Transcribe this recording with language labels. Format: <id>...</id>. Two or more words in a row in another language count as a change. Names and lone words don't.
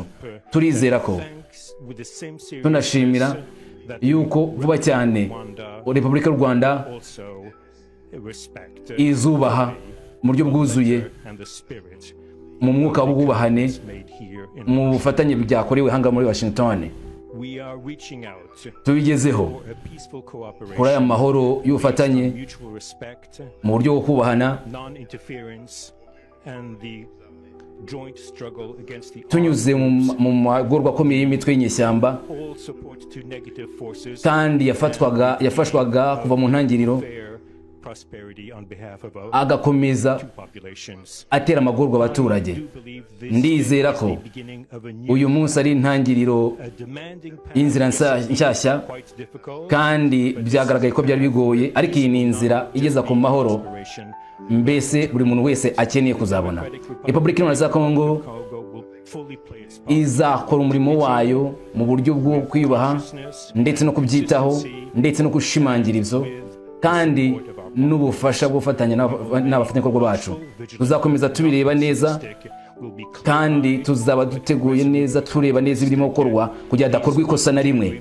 <rw>Turizera ko tunashimira yuko vuba cyane Repubulika y'u Rwanda izubaha mu buryo bwuzuye mu mwuka w'ubwubahane mu bufatanye byakorewe hanga muri Washington. Tubigezeho kuri aya mahoro y'ubufatanye mu buryo bwo kubahana</rw> <en>and the joint struggle against the</en> <rw>tunyuze mu magorwa akomeye y'imitwe y'inyeshyamba</rw> <en>all support to negative forces</en> <rw>kandi yafashwaga kuva mu ntangiriro</rw> <en>fair prosperity on behalf of our</en> <rw>agakomeza</rw> <en>populations.</en> <rw>atera amagorwa abaturage.</rw> <en>I do believe this</en> <rw>Ndizera</rw> <en>is</en> <rw>ko</rw> <en>the beginning of a new,</en> <rw>uyu munsi ari intangiriro</rw> <en>a demanding path</en> <rw>y'inzira nshyashya,</rw> <en>quite difficult</en> <rw>kandi byagaragaye ko byari bigoye, ariko iyi ni inzira igeza ku mahoro</rw> <en>operation.</en> <rw>mbese buri muntu wese akeneye kuzabona. Repubulika Iharanira za Kongo</rw> <en>Congo will fully play its part.</en> <rw>izakora umurimo wayo mu buryo bwo kwiyubaha ndetse no kubyitaho ndetse no gushimangira ibyo, kandi n'ubufasha bwo gufatanya n'abafatanyabikorwa bacu. Tuzakomeza tubireba neza kandi tuzaba duteguye neza, tureba neza ibirimo gukorwa kugira hadakorwa ikosa na rimwe.</rw>